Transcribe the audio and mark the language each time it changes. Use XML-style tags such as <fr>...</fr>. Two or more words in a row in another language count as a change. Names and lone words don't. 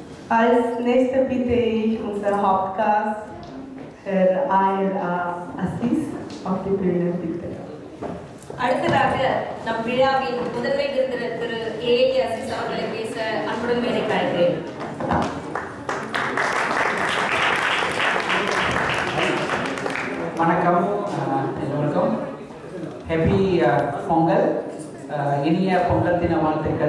<de>Als nächster bitte ich unseren Hauptgast, Herr A.L.A. Assis, auf die Bühne, bitte.</de> <ta>அடுத்ததாக நம் விழாவின் முதன்மை விருந்தினர் திரு A.L.A. அசீஸ் அவர்களை பேச அன்புடன் மேடைக்கு அழைக்கிறேன். வணக்கம் எல்லோருக்கும். ஹாப்பி பொங்கல், இனிய பொங்கல் தின வாழ்த்துக்கள்.</ta>